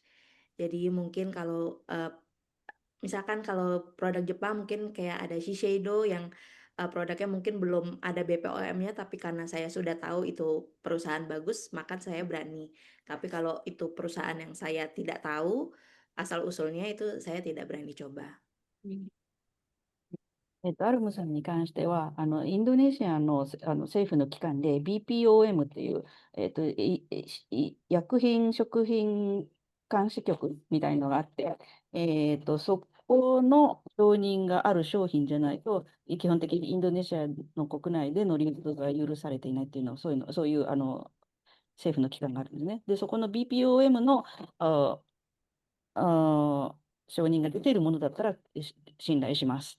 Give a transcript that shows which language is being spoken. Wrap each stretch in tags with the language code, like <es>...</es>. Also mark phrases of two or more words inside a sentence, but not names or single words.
<id>Jadi mungkin kalau misalkan kalau produk Jepang mungkin kayak ada Shiseido yang produknya mungkin belum ada BPOM-nya, tapi karena saya sudah tahu itu perusahaan bagus, maka saya berani. Tapi kalau itu perusahaan yang saya tidak tahu asal-usulnya, itu saya tidak berani coba.</id> <ja>アルムさんに関しては、インドネシアの、政府の機関で BPOM っていう、薬品食品監視局みたいのがあって、そこの承認がある商品じゃないと、基本的にインドネシアの国内での流通が許されていないっていうの、そういう政府の機関があるんですね。で、そこの BPOM の承認が出ているものだったら信頼します。</ja>